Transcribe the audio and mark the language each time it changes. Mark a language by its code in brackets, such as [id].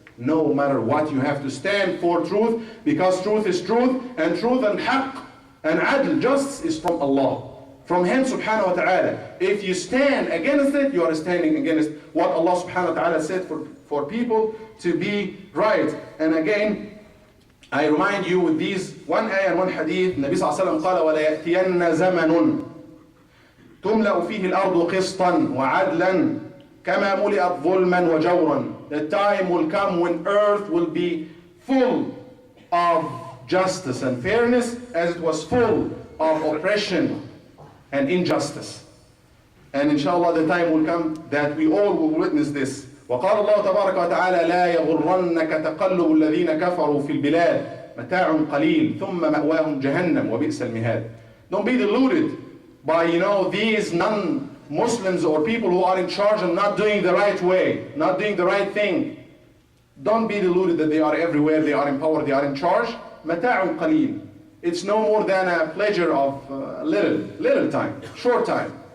[en] No matter what, you have to stand for truth, because truth is truth, and truth and haqq and adl, justice, is from Allah, from Him subhanahu wa ta'ala. If you stand against it, you are standing against what Allah subhanahu wa ta'ala said for people to be right. And again, I remind you with these one ayah and one hadith. [ar] Nabi sallallahu alayhi wa sallam قال وَلَا يَأْتِيَنَّ زَمَنٌ تُمْلَأُ فِيهِ الْأَرْضُ قِسْطًا وَعَدْلًا كَمَا مُلِئَتْ ظُلْمًا وَجَوْرًا. [en] The time will come when earth will be full of justice and fairness as it was full of oppression and injustice. And inshallah the time will come that we all will witness this. [ar] وقال الله تبارك وتعالى لا يغرنك تقلب الذين كفروا في البلاد متاع قليل ثم مأواهم جهنم وبئس المهاد. [en] Don't be deluded by these non-Muslims or people who are in charge and not doing the right way, not doing the right thing. Don't be deluded that they are everywhere, they are in power, they are in charge. [ar] متاع قليل. [en] It's no more than a pleasure of little time, short time.